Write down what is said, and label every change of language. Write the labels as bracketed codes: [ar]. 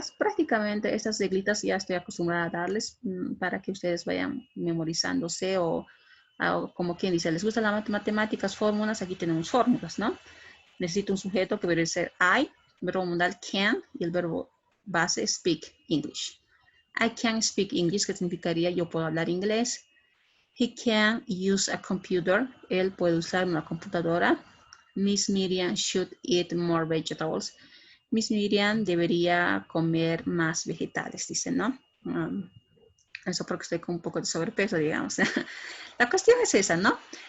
[es] Prácticamente estas reglitas ya estoy acostumbrada a darles para que ustedes vayan memorizándose o como quien dice, ¿les gustan las matemáticas, fórmulas? Aquí tenemos fórmulas, ¿no? Necesito un sujeto que debe ser I, verbo modal can y el verbo base speak English. [en] I can speak English, [es] que significaría yo puedo hablar inglés. [en] He can use a computer. [es] Él puede usar una computadora. [en] Miss Miriam should eat more vegetables. [es] Miss Miriam debería comer más vegetales, dice, ¿no? Eso porque estoy con un poco de sobrepeso, digamos. La cuestión es esa, ¿no?